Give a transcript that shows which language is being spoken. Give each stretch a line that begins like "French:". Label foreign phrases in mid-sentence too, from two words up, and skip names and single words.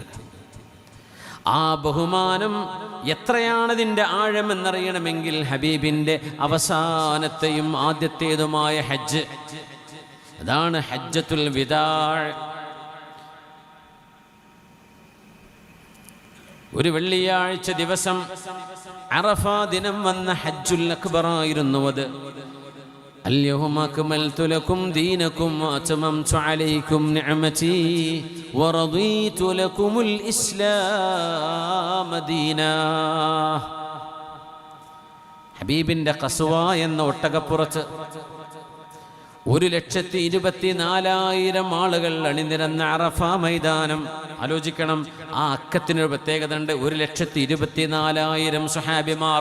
Malayalam: ആ ബഹുമാനം എത്രയാണതിൻ്റെ ആഴമെന്നറിയണമെങ്കിൽ ഹബീബിൻ്റെ അവസാനത്തെയും ആദ്യത്തേതുമായ ഹജ്ജ്, അതാണ്
Arabic: حجة الوداع.
Malayalam: ഒരു വെള്ളിയാഴ്ച ദിവസം അറഫ ദിനം വന്ന ഹജ്ജുൽ അക്ബറായിരുന്നു അത്.
Arabic: اليوم أكملت لكم دينكم وأتممت عليكم نعمتي ورضيت لكم الإسلام دينا.
Malayalam: ഹബീബിന്റെ ഖസ്വ എന്ന ഒട്ടകപ്പുറത്ത് 1,24,000 ആളുകൾ അണിനിരന്ന അറഫ മൈതാനം. ആലോചിക്കണം, ആ അക്കത്തിനൊരു പ്രത്യേകത ഉണ്ട്. 1,24,000 സ്വഹാബിമാർ.